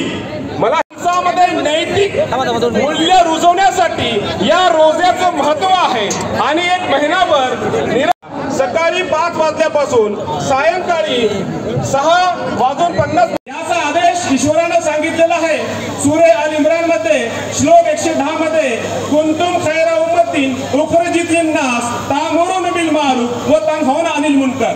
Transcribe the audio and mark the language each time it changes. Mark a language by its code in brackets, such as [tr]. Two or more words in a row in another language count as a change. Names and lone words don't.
[mr] मला मध्ये नैतिक मूल्य रुजवण्यासाठी या रोज्याचं महत्व आहे आणि 1 महिनाभर सकाळी 5 वाजल्यापासून सायंकाळी 6:50 याचा आदेश ईश्वरानं सांगितलेला आहे. सूरे अल इम्रान मध्ये श्लोक 110 मध्ये [ar] كنتم خير أمة أخرجت للناس تأمرون بالمعروف وتنهون عن المنكر.